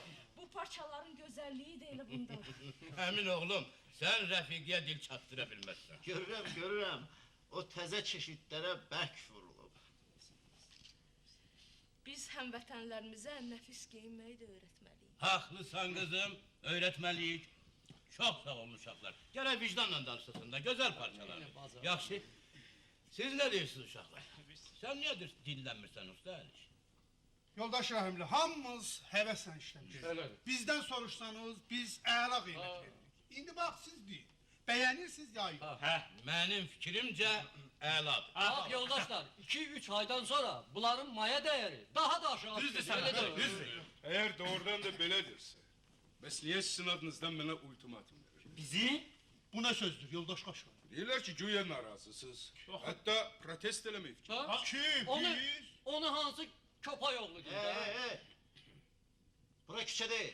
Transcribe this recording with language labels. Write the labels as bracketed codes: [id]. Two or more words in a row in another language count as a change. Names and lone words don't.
[az] Bu parçaların gözəlliyi də elə bundadır. [tr] Emin oğlum, sen Refik'e dil çattıra bilmezsen. [az] Görürəm. O təzə çeşidlərə bərk vurulub. Biz həmvətənlərimizə nəfis geyinməyi də öyrətməliyik. [tr] Haklısın kızım, öğretmeliyik. Çok sağ olun uşaklar. Gene vicdanla danışsın da, güzel parçalar. [az] Yaxşı. [tr] Siz ne diyorsunuz uşaklar? Sen niye dinlenmirsen usta Aliş? [az] Yoldaş Rəhimli, hamımız həvəslə işləmişik. Bizdən soruşsanız, biz əla qiymət veririk. İndi bax siz deyin, bəyənirsiniz ya yox. [tr] Benim fikrimce əladır. Bak yoldaşlar, 2-3 aydan sonra bunların maya değeri daha da aşağı [az] Düzdür [tr] düşecek. [az] sən, [tr] Öyle değil mi? [az] düzdür. Eğer doğrudan da belədirsə, bəs niyə sizin adınızdan bana ultimatum verir? Bizi? Bu nə sözdür yoldaş Qaşqay? Deyirlər ki, güya narazısınız. Hatta protest eləmək fikir. Ha? Kim? Onu, Biz? onu hansı köpay oğlu diyor. Bura küçə deyil.